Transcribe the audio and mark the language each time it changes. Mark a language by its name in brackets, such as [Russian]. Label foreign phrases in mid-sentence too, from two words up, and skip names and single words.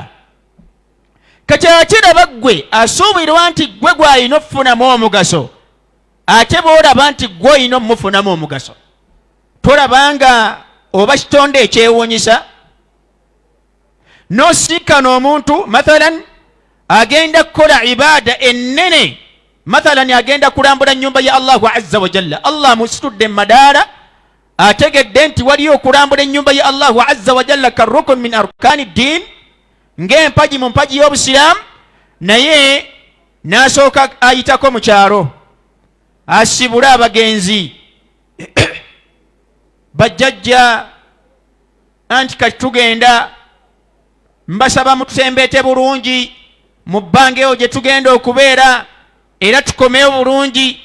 [Ganda] Kati akiraba ggwe asuubirwa nti ggwe gw'alina okufunamu omugaso, ate bw'olaba nti ggwe olina omumufunamu omugaso, tolabanga oba kitonde ekyewuunyisa n'osiikana omuntu mathalan agenda kukola ibaada ennene, mathalan agenda kulambula nnyumba ya Allahu [Arabic] عز وجل, [Ganda] Allah amusitudde mu madaala, ategedde nti waliyo okulambula ennyumba ya Allahu [Arabic] عز وجل كركن من أركان الدين, [Ganda] ng'empagi mu mpagi y'Obusiraamu, naye n'asooka ayitako mu kyalo asibule abagenzi bajjajja anti kati tugenda, mbasaba mutusembeete bulungi mu bbanga eyo gye tugenda okubeera era tukomeyo bulungi.